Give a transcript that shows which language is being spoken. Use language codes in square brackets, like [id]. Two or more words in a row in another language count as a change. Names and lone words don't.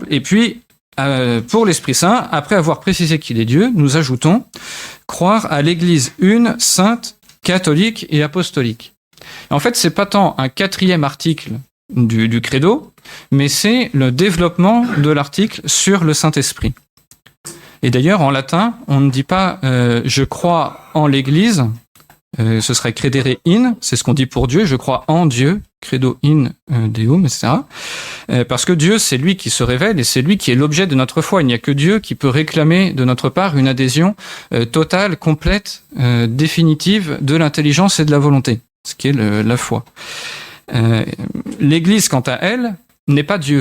[fr] Et puis, pour l'Esprit Saint, après avoir précisé qu'il est Dieu, nous ajoutons croire à l'Église une, sainte, catholique et apostolique. Et en fait, c'est pas tant un quatrième article du credo, mais c'est le développement de l'article sur le Saint-Esprit. Et d'ailleurs, en latin, on ne dit pas je crois en l'Église, ce serait [la] credere in, [fr] c'est ce qu'on dit pour Dieu, je crois en Dieu, [la] credo in Deum, [fr] etc. Parce que Dieu, c'est lui qui se révèle et c'est lui qui est l'objet de notre foi. Il n'y a que Dieu qui peut réclamer de notre part une adhésion totale, complète, définitive de l'intelligence et de la volonté, ce qui est la foi. L'Église, quant à elle, n'est pas Dieu.